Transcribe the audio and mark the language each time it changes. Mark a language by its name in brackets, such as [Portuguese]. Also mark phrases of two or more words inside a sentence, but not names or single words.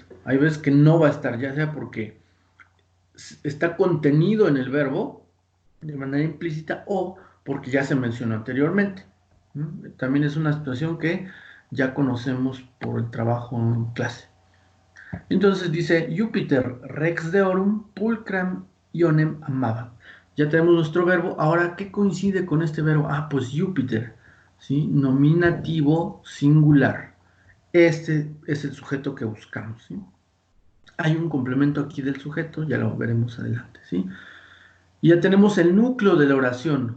[Spanish] Hay veces que no va a estar, ya sea porque está contenido en el verbo de manera implícita o porque ya se mencionó anteriormente. También es una situación que ya conocemos por el trabajo en clase. Entonces dice [Latin] Júpiter rex deorum pulcram ionem amaba. [Spanish] Ya tenemos nuestro verbo. Ahora, ¿qué coincide con este verbo? Ah, pues Júpiter, ¿sí? Nominativo singular. Este es el sujeto que buscamos, ¿sí? Hay un complemento aquí del sujeto, ya lo veremos adelante, ¿sí? Y ya tenemos el núcleo de la oración.